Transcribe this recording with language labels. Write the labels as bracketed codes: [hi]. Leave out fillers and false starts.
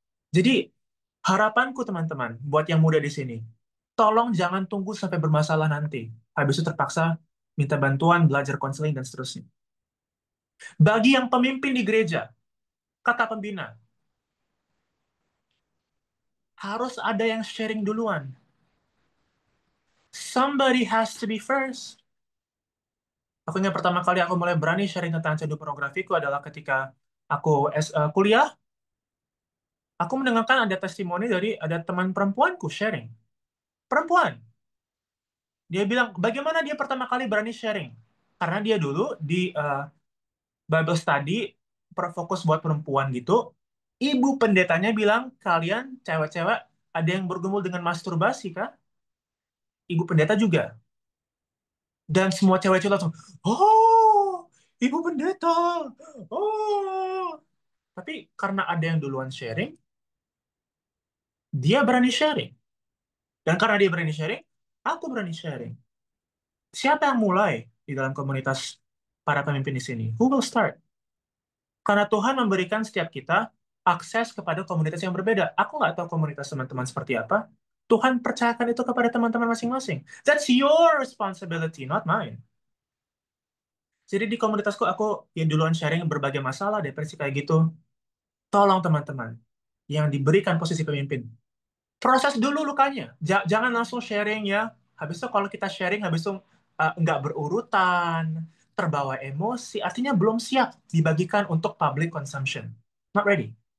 [id] Jadi, harapanku teman-teman, buat yang muda di sini, tolong jangan tunggu sampai bermasalah nanti. Habis itu terpaksa minta bantuan, belajar konseling, dan seterusnya. Bagi yang pemimpin di gereja, kata pembina, harus ada yang sharing duluan. [en] Somebody has to be first. [id] Aku ingat pertama kali aku mulai berani sharing tentang candu pornografiku adalah ketika aku kuliah. Aku mendengarkan ada testimoni dari ada teman perempuanku sharing. Perempuan. Dia bilang, bagaimana dia pertama kali berani sharing? Karena dia dulu di Bible study, fokus buat perempuan gitu. Ibu pendetanya bilang, kalian cewek-cewek ada yang bergumul dengan masturbasi, kah? Ibu pendeta juga. Dan semua cewek itu langsung, oh, ibu pendeta. Oh. Tapi karena ada yang duluan sharing, dia berani sharing. Dan karena dia berani sharing, aku berani sharing. Siapa yang mulai di dalam komunitas para pemimpin di sini? [en] Who will start? [id] Karena Tuhan memberikan setiap kita akses kepada komunitas yang berbeda. Aku nggak tahu komunitas teman-teman seperti apa. Tuhan percayakan itu kepada teman-teman masing-masing. [en] That's your responsibility, not mine. [id] Jadi di komunitasku aku yang duluan sharing berbagai masalah, depresi kayak gitu. Tolong teman-teman yang diberikan posisi pemimpin, proses dulu lukanya. Jangan langsung sharing ya. Habis itu kalau kita sharing, habis itu nggak berurutan, terbawa emosi, artinya belum siap dibagikan untuk public consumption. [en] Not ready.